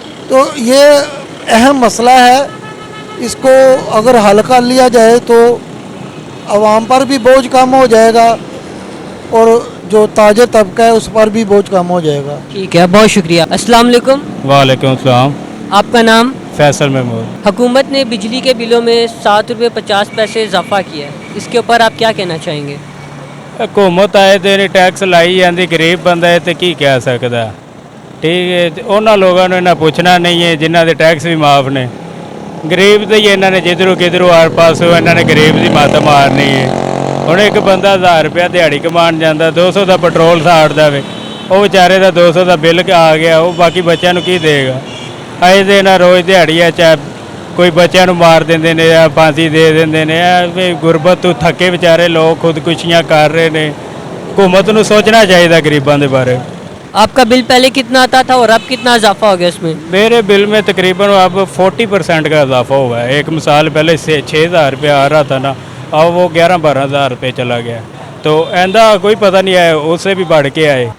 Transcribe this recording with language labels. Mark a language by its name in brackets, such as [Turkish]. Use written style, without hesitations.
[Hindi] तो ये अहम मसला है, इसको अगर हल कर लिया जाए तो आवाम पर भी बोझ कम हो जाएगा और जो ताजे तबका है उस पर भी बोझ कम हो जाएगा। ठीक है, बहुत शुक्रिया। अस्सलाम वालेकुम, वालेकुम सलाम। आपका नाम? फैसल महमूद। हुकूमत ने बिजली के बिलों में 7 रुपये 50 पैसे इजाफा किया है, इसके ऊपर आप क्या कहना चाहेंगे? [Punjabi] हुकूमत आए ਤੇ ਟੈਕਸ ਲਾਈ ਜਾਂਦੀ, ਗਰੀਬ ਬੰਦਾ ਹੈ ਤੇ ਕੀ ਕਹਿ ਸਕਦਾ। ਠੀਕ ਹੈ, ਤੇ ਉਹਨਾਂ ਲੋਕਾਂ ਨੂੰ ਇਹਨਾਂ ਪੁੱਛਣਾ ਨਹੀਂ ਹੈ ਜਿਨ੍ਹਾਂ ਦੇ ਟੈਕਸ ਵੀ ਮਾਫ ਨੇ। ਗਰੀਬ ਤੇ ਹੀ ਇਹਨਾਂ ਨੇ ਜਿੱਧਰੋਂ ਕਿਧਰੋਂ ਆਰ ਪਾਸੋਂ ਇਹਨਾਂ ਨੇ ਗਰੀਬ ਦੀ ਮੱਤ ਮਾਰਨੀ ਹੈ। ਹੁਣ ਇੱਕ ਬੰਦਾ 1000 ਰੁਪਇਆ ਦਿਹਾੜੀ ਕਮਾਉਣ ਜਾਂਦਾ, 200 ਦਾ ਪੈਟਰੋਲ ਸਾੜਦਾ ਵੇ, ਉਹ ਵਿਚਾਰੇ ਦਾ 200 ਦਾ ਬਿੱਲ ਆ ਗਿਆ, ਉਹ ਬਾਕੀ ਬੱਚਿਆਂ ਨੂੰ ਕੀ ਦੇਗਾ। ਆਏ ਦੇ ਨਾ ਰੋਜ਼ ਦਿਹਾੜੀ ਆ, ਚਾਹੇ ਕੋਈ ਬੱਚਿਆਂ ਨੂੰ ਮਾਰ ਦਿੰਦੇ ਨੇ ਜਾਂ ਫਾਂਸੀ ਦੇ ਦਿੰਦੇ ਨੇ। ਵੀ ਗੁਰਬਤ ਤੋਂ ਥੱਕੇ ਵਿਚਾਰੇ ਲੋਕ ਖੁਦਕੁਸ਼ੀਆਂ ਕਰ ਰਹੇ ਨੇ। [Hindi] हुकूमत ਨੂੰ सोचना चाहिए गरीबों के बारे। आपका बिल पहले कितना आता था और अब कितना इजाफा हो गया इसमें? मेरे बिल में तकरीबन अब 40% का इजाफा हुआ है। एक मिसाल पहले से 6,000 रुपया आ रहा था ना, अब वो 11-12,000 रुपये चला गया। तो ऐसा कोई पता नहीं है, उससे भी बढ़ के आए।